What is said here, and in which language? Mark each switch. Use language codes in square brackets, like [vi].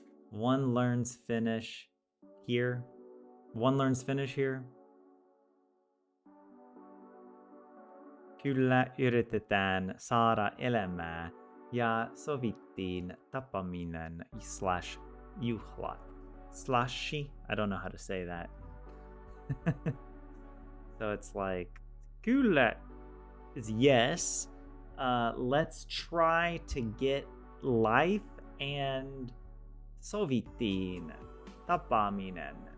[en] One learns Finnish here. One learns Finnish here. [fi] Kyllä yritetään saada elämää ja sovittiin tapaaminen / juhlat. [en] Slashy? I don't know how to say that. So it's like, kyllä is yes. Let's try to get life and [fi] sovittiin tapaaminen.